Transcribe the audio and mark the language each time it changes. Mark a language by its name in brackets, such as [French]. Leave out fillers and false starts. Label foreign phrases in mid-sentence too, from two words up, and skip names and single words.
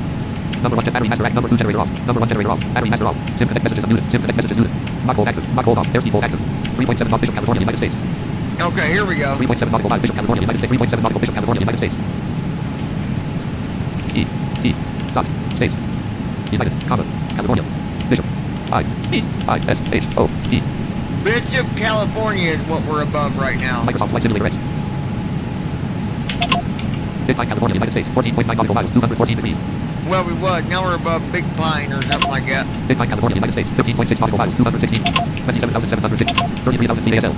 [English] Number 1 battery master act, number 2 generator off, number 1 generator off, battery master off, sim connect messages unmuted, sim connect messages muted. Not hold active, not hold off, airspeed hold active. 3.7 knots, Bishop, California, United States. Okay, here we go. 3.7 nautical miles, Bishop, California, United States. 3.7 nautical, Bishop, California, United States. E. T. Dot. Space. United, comma, California. Bishop. I. E. I. S. H. O. E. Bishop, California is what we're above right now. Microsoft Flight Simulator X. Big Pine, California, United States. 14.9 nautical miles, 214 degrees. Well, we was. Now we're above Big Pine or something like that. Big Pine, California, United States. 15.6 nautical miles, 216. 27,706. 33,000 feet ASL.